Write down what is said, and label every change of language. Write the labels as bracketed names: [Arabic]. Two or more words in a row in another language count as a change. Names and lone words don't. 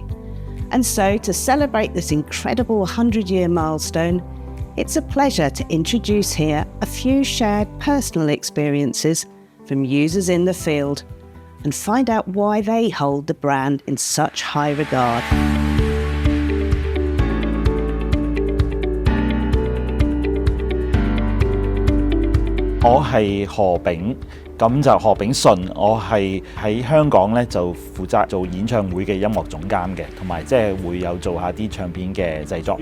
[English] And so, to celebrate this incredible 100-year milestone, it's a pleasure to introduce here a few shared personal experiences from users in the field and find out why they hold the brand in such high regard. [Cantonese] 我係何炳，咁就何炳順。我係喺香港咧就負責做演唱會嘅音樂總監嘅，同埋即係會有做下啲唱片嘅製作。